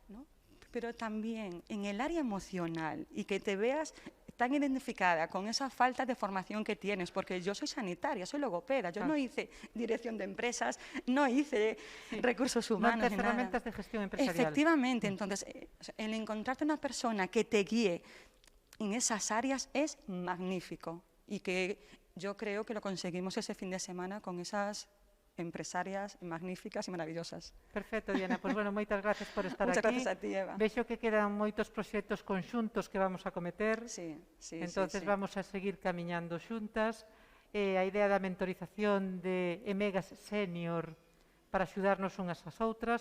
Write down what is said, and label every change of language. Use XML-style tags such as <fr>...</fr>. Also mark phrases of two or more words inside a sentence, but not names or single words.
<es>Pero también en el área emocional y que te veas tan identificada con esa falta de formación que tienes, porque yo soy sanitaria, soy logopeda, yo no hice dirección de empresas, no hice recursos humanos. No te herramientas de gestión empresarial. Efectivamente, entonces, el encontrarte una persona que te guíe en esas áreas es magnífico, y que yo creo que lo conseguimos ese fin de semana con esas empresarias magníficas e maravillosas. Perfecto, Diana.</es> <gl>Pois, bueno, moitas gracias por estar aquí.</gl> <es>Muchas gracias a ti, Eva.</es> <gl>Vexo que quedan moitos proxectos conxuntos que vamos a cometer.</gl> <es>Sí.</es> <gl>Entonces vamos a seguir camiñando xuntas. A idea da mentorización de Emegas Senior para axudarnos unhas ás outras.</gl>